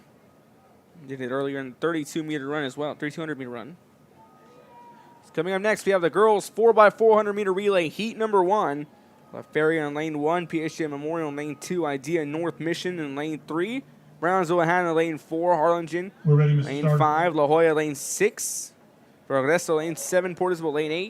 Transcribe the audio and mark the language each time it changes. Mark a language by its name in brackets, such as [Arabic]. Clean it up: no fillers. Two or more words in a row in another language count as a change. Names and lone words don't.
[English] Did it earlier in the 32-meter run as well. 3,200-meter run. Coming up next, we have the girls 4x400-meter relay heat number 1. La Feria in lane 1, PSJ Memorial in lane 2, Idea North Mission in lane 3, Brownsville Hannah lane 4, Harlingen We're ready, Mr. lane Stark. 5, La Jolla lane 6, Progreso lane 7, Portisville lane 8.